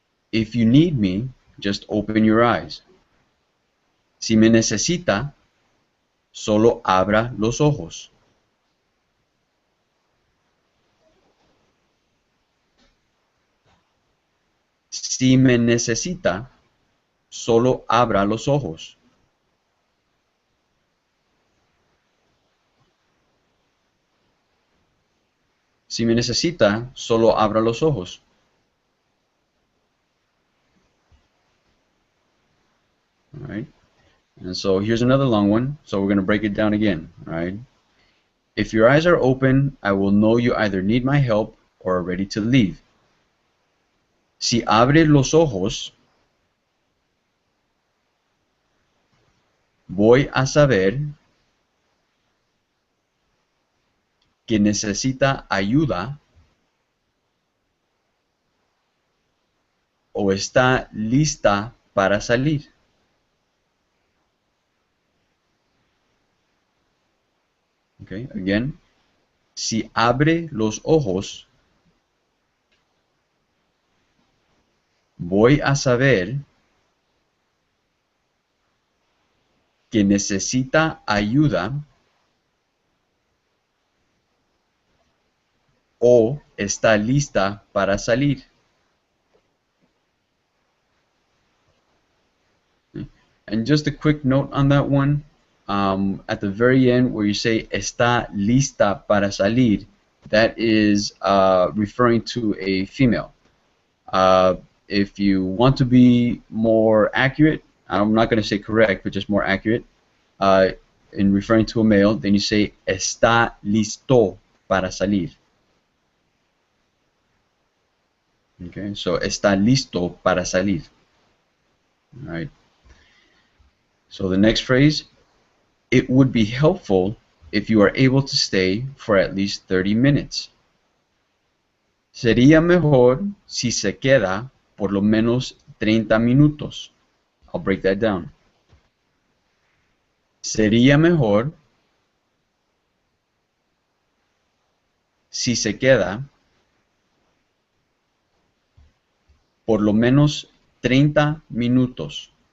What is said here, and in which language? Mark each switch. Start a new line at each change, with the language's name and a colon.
English: If you need me, just open your eyes.
Spanish: Si me necesita, solo abra los ojos. Si me necesita, solo abra los ojos. Si me necesita, solo abra los ojos.
English: All right. And so here's another long one. So we're going to break it down again. All right. If your eyes are open, I will know you either need my help or are ready to leave.
Spanish: Si abre los ojos, voy a saber que necesita ayuda o está lista para salir.
English: Okay, again.
Spanish: Si abre los ojos, voy a saber que necesita ayuda o está lista para salir.
English: And just a quick note on that one, at the very end where you say
Spanish: está lista para salir,
English: that is referring to a female. If you want to be more accurate, I'm not going to say correct, but just more accurate, in referring to a male, then you say
Spanish: está listo para salir.
English: Okay, so
Spanish: está listo para salir.
English: All right. So the next phrase, it would be helpful if you are able to stay for at least 30 minutes.
Spanish: Sería mejor si se queda por lo menos 30 minutos.
English: I'll break that down.
Spanish: Sería mejor si se queda por lo menos 30 minutos.